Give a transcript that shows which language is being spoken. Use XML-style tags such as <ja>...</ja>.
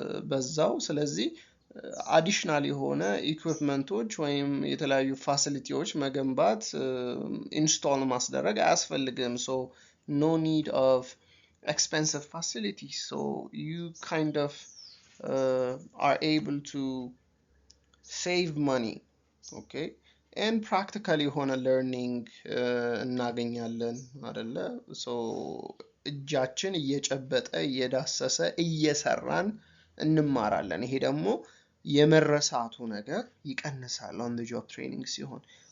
<am>በዛው። ስለዚህ አዲሽናል የሆነ ኢኩዊፕመንቶች ወይም የተለያዩ ፋሲሊቲዎች መገንባት ኢንስቶል ማስደረግ አያስፈልግም። ሶ</am> <en>no need of expensive facilities, so you kind of are able to save money. Okay, and practically</en> <am>የሆነ</am> <en>learning</en> <am>እናገኛለን አይደለ? so እጃችን እየጨበጠ እየዳሰሰ እየሰራን እንማራለን። ይሄ ደግሞ የመረሳቱ ነገር ይቀንሳል on the job training ሲሆን</am>